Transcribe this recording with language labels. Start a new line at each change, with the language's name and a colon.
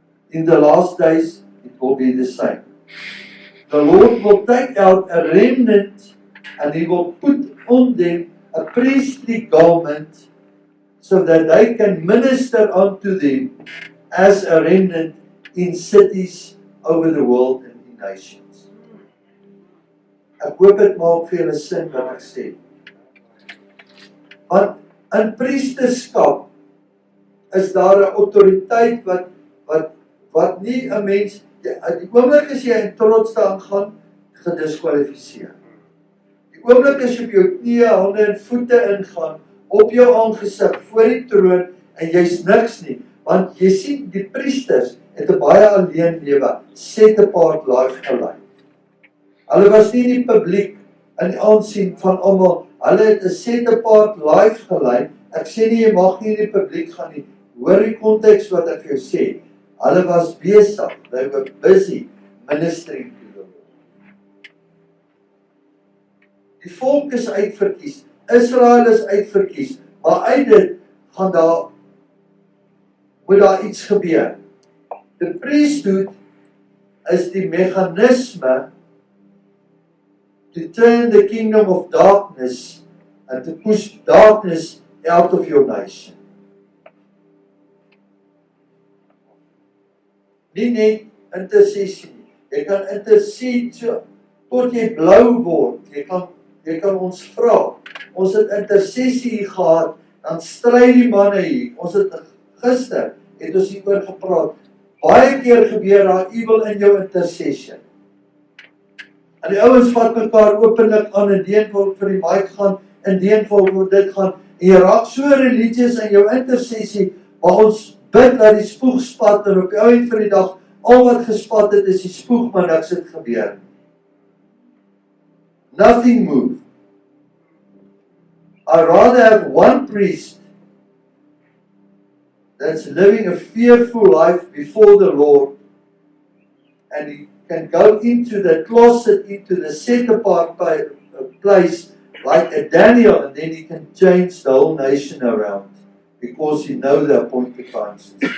English: In the last days, it will be the same. The Lord will take out a remnant and He will put on them a priestly garment so that they can minister unto them as a remnant in cities over the world and in nations.
Afrikaans: Ek hoop dit maak vir julle sin wat ek sê. Want in priesterskap is daar 'n autoriteit wat nie 'n mens die oomblik as jy in trots staan gaan gediskwalifiseer. Die oomblik as jy op jou knieë, hande en voete ingaan, op jou aangesig voor die troon en jy's niks nie, want jy sien die priesters het 'n baie alleen lewe,
English: set apart life
Afrikaans: gelei. Hulle was nie in die publiek in aansien van almal, hulle het 'n
English: set apart life
Afrikaans: gelei. Ek sê nie jy mag nie in die publiek gaan nie. Hoor die konteks wat ek vir jou sê. Hulle was besig,
English: they were busy ministering to the Lord.
Afrikaans: Die volk is uitverkies, Israel is uitverkies, maar uit dit moet daar iets gebeur.
English: The priesthood is die mechanisme to turn the kingdom of darkness and to push darkness out of your nation.
Afrikaans: Nie net intersessie nie. Jy kan intercede so tot jy blou word. Jy kan ons vra. Ons het intersessie gehad, dan stry die manne hier. Ons het gister het ons hieroor gepraat. Baie keer gebeur daar evil in jou intercession. En die ouens vat mekaar openlik aan en deen wil vir die mic gaan, en deen wil dit gaan. En jy raak so religious in jou intersessie, maar ons bid dat die spoeg spat en op die eind van die dag, al wat gespat het is die spoeg, maar niks het gebeur.
English: Nothing moved. I'd rather have one priest that's living a fearful life before the Lord, and he can go into the closet, into the set apart place like a Daniel, and then he can change the whole nation around because he knows the appointed times.